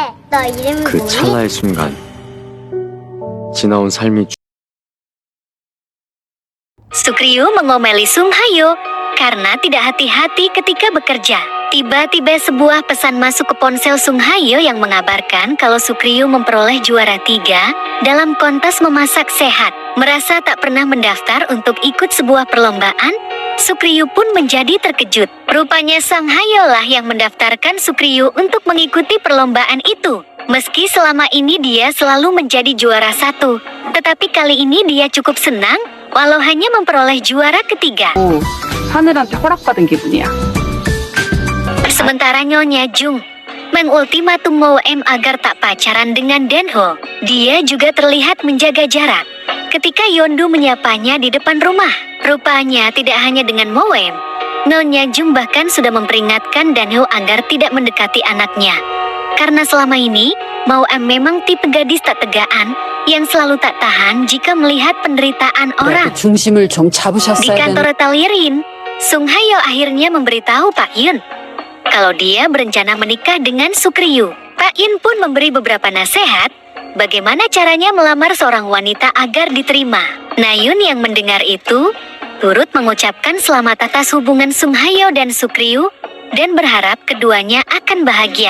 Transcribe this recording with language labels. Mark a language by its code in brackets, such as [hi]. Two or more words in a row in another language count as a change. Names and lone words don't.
[ko] 나 이름이 그 뭐니? 찰나의 순간 지나온 삶이 [id] Sukriyu mengomeli Sung Hayo karena tidak hati-hati ketika bekerja. Tiba-tiba sebuah pesan masuk ke ponsel Sung Hayo yang mengabarkan kalau Sukriyu memperoleh juara 3 dalam kontes memasak sehat. Merasa tak pernah mendaftar untuk ikut sebuah perlombaan, Sukriyu pun menjadi terkejut. Rupanya Sung Hayo lah yang mendaftarkan Sukriyu untuk mengikuti perlombaan itu. Meski selama ini dia selalu menjadi juara 1, tetapi kali ini dia cukup senang walau hanya memperoleh juara ketiga. [ko] 하늘한테 허락받은 기분이야. [id] Sementara Nyonya Jung mengultimatum Mo M agar tak pacaran dengan Denho. Dia juga terlihat menjaga jarak ketika Yondu menyapanya di depan rumah. Rupanya tidak hanya dengan Mo M, Nyonya Jung bahkan sudah memperingatkan Denho agar tidak mendekati anaknya. Karena selama ini, Mo M memang tipe gadis tak tegaan yang selalu tak tahan jika melihat penderitaan orang. [ko] 중심을 좀 [id] Di [ko] 잡으셨어야 되는. [id] kantor Talierin, Sung Hayo akhirnya memberitahu Pak Yun kalau dia berencana menikah dengan Sukriyu. Pak Yun pun memberi beberapa nasihat bagaimana caranya melamar seorang wanita agar diterima. Nayun yang mendengar itu turut mengucapkan selamat atas hubungan Sung Hayo dan Sukriyu dan berharap keduanya akan bahagia.